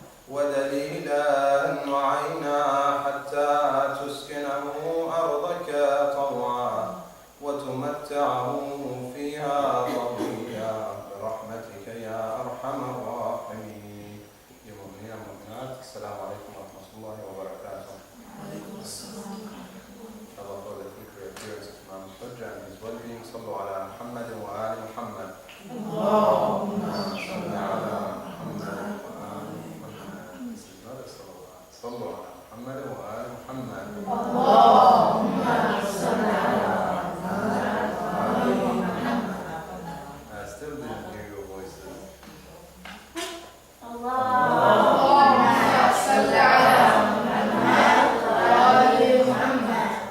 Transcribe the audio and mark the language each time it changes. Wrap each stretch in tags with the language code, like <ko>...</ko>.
<ar>ودليلا وعينا، حتى تسكنه أرضك طوعا وتمتعه فيها طويا برحمتك يا أرحم الراحمين. يا مؤمنين والمؤمنات، السلام عليكم ورحمة الله وبركاته. وعليكم السلام.</ar> <en>Allah for the future appearance of Imam Hajj and his well-being.</en> <ar>صلوا على محمد وآل محمد. اللهم صل على محمد وآل محمد.</ar> <en>This is not a salawat.</en> <ar>صلوا على محمد وآل محمد. اللهم صل على محمد وآل محمد.</ar> <en>I still didn't hear your voices.</en> <ar>اللهم صل على محمد وآل محمد.</ar>